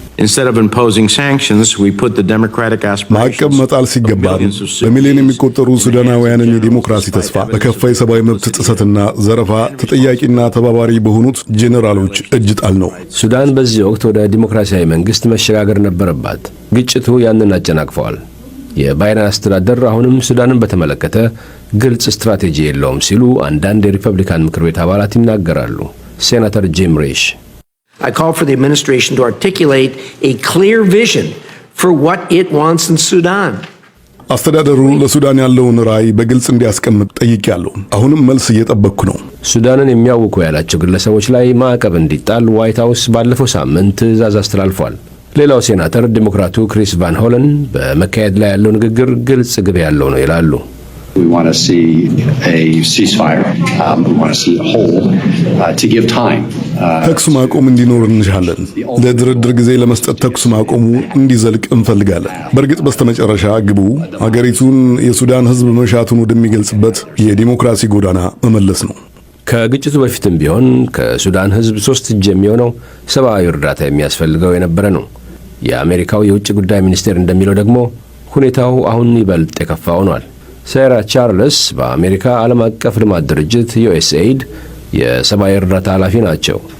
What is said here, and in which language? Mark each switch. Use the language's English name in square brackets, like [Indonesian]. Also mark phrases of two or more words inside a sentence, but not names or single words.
[Amharic] ማዕቀብ መጣል ሲገባን በሚሊዮን የሚቆጠሩ ሱዳናውያንን የዲሞክራሲ ተስፋ በከፋ የሰብአዊ መብት ጥሰትና ዘረፋ ተጠያቂና ተባባሪ በሆኑት ጄኔራሎች እጅ ጣል ነው። ሱዳን በዚህ ወቅት ወደ ዲሞክራሲያዊ መንግስት መሸጋገር ነበረባት። ግጭቱ ያንን አጨናቅፈዋል። የባይደን አስተዳደር አሁንም ሱዳንን በተመለከተ ግልጽ ስትራቴጂ የለውም ሲሉ አንዳንድ የሪፐብሊካን ምክር ቤት አባላት ይናገራሉ። ሴናተር ጂም ሪሽ [English] I call for the administration to articulate a clear vision for what it wants in Sudan. [Amharic] አስተዳደሩ ለሱዳን ያለውን ራዕይ በግልጽ እንዲያስቀምጥ ጠይቄያለሁ። አሁንም መልስ እየጠበቅኩ ነው። ሱዳንን የሚያውኩ ያላቸው ግለሰቦች ላይ ማዕቀብ እንዲጣል ዋይት ሃውስ ባለፈው ሳምንት ትዕዛዝ አስተላልፏል። ሌላው ሴናተር ዲሞክራቱ ክሪስ ቫን ሆለን በመካሄድ ላይ ያለው ንግግር ግልጽ ግብ ያለው ነው ይላሉ። [English] We want to see a ceasefire. We want to see a hold to give time. [Amharic] ተኩስ ማቆም እንዲኖር እንሻለን። ለድርድር ጊዜ ለመስጠት ተኩስ ማቆሙ እንዲዘልቅ እንፈልጋለን። በእርግጥ በስተመጨረሻ ግቡ ሀገሪቱን የሱዳን ሕዝብ መሻቱን ወደሚገልጽበት የዲሞክራሲ ጎዳና መመለስ ነው። ከግጭቱ በፊትም ቢሆን ከሱዳን ሕዝብ 3 እጅ የሚሆነው ሰብአዊ እርዳታ የሚያስፈልገው የነበረ ነው። የአሜሪካው የውጭ ጉዳይ ሚኒስቴር እንደሚለው ደግሞ ሁኔታው አሁን ይበልጥ የከፋ ሆኗል። ሴራ ቻርልስ በአሜሪካ ዓለም አቀፍ ልማት ድርጅት USAID የሰብአዊ እርዳታ ኃላፊ ናቸው።